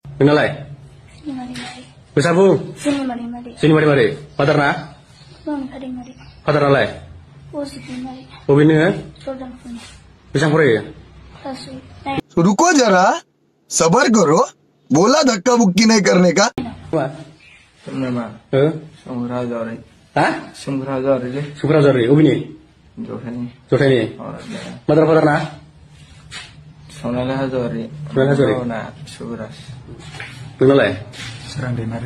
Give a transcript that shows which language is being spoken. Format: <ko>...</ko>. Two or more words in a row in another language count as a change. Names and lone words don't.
<brx>नोंनालाय बैसागु जोंनि मारि मारि फादारना फादारालाय बबे नोङो बेसेबां फरायो</brx> <hi>रुको जरा सबर करो बोला धक्का बुक्की नहीं करने का</hi> <brx>सुक्राझारि अबेनि जथायनि मादार फादारना सनाला हाज'वारि नोंनालाय सोरां दैमारि</brx>